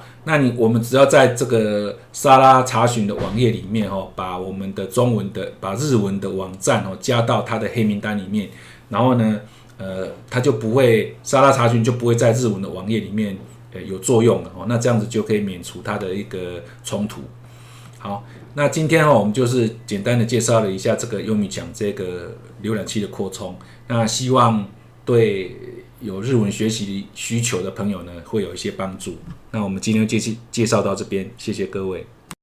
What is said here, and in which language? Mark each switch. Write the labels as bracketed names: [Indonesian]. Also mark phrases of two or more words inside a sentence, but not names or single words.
[Chinese] 那我們只要在這個沙拉查詢的網頁裡面把我們的把日文的網站加到它的黑名單裡面，然後呢它就不會沙拉查詢就不會在日文的網頁裡面有作用了那這樣子就可以免除它的一個衝突。好，那今天我們就是簡單的介紹了一下這個優米醬這個瀏覽器的擴充，那希望對有日文學習需求的朋友呢會有一些幫助。那我們今天就介紹到這邊，謝謝各位。